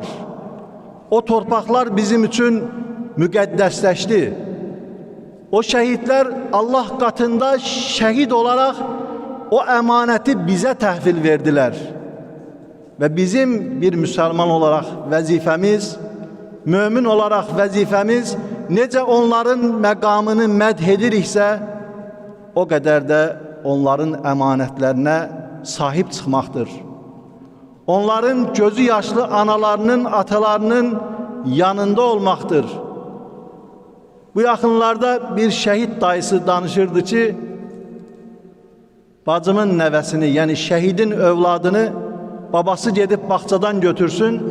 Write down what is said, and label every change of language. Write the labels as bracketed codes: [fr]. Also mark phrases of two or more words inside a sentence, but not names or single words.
[az] O torpaqlar bizim için müqəddəsləşdi. [tr] O şehitler Allah katında şehit olarak o emaneti bize təhvil verdiler. Ve bizim bir Müslüman olarak vazifemiz, mümin olarak vazifemiz [az] necə onların məqamını mədh ediriksə, o qədər də onların əmanətlərinə sahib çıxmaqdır. Onların gözü yaşlı analarının, atalarının yanında olmaqdır. Bu yaxınlarda bir şəhid dayısı danışırdı ki, bacımın nəvəsini, yəni şəhidin övladını babası gedib bağçadan götürsün.